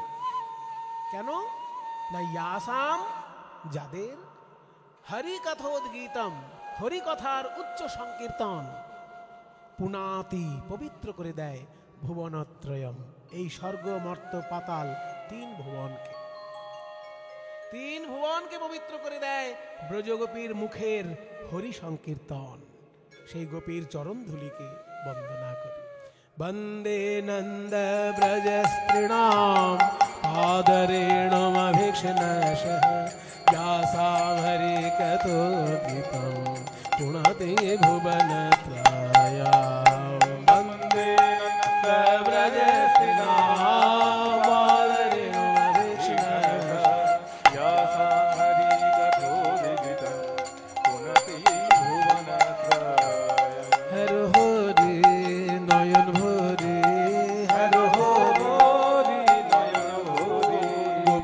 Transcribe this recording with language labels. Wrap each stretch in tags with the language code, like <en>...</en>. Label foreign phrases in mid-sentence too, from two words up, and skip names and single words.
<bn>কেন না ইয়াসাম, যাদের</bn> <sa>হরি কথোদ্গীতম,</sa> <bn>হরি কথার উচ্চ সংকীর্তন পুনাতি পবিত্র করে দেয় ভুবনত্রয়ম, এই স্বর্গ মর্ত পাতাল তিন ভুবনকে পবিত্র করে দেয় ব্রজগোপীর মুখের হরি সংকীর্তন। সেই গোপীর চরণ ধুলিকে বন্দনা করি।</bn> <sa>বন্দে নন্দ ব্রজ স্ত্রীণাম পাদরেণুম অভিক্ষ্ণাসঃ, यासां हरि कथोद्गीतं पुनाति भुवनत्रयम्। वन्दे नन्द ब्रज स्त्रीणां पादरेणुम अभिक्ष्णासः, यासां हरि कथोद्गीतं पुनाति भुवनत्रयम्।</sa> <bn>হর হরি নয়ন ভরি, হর হরি নয়ন ভরি,</bn>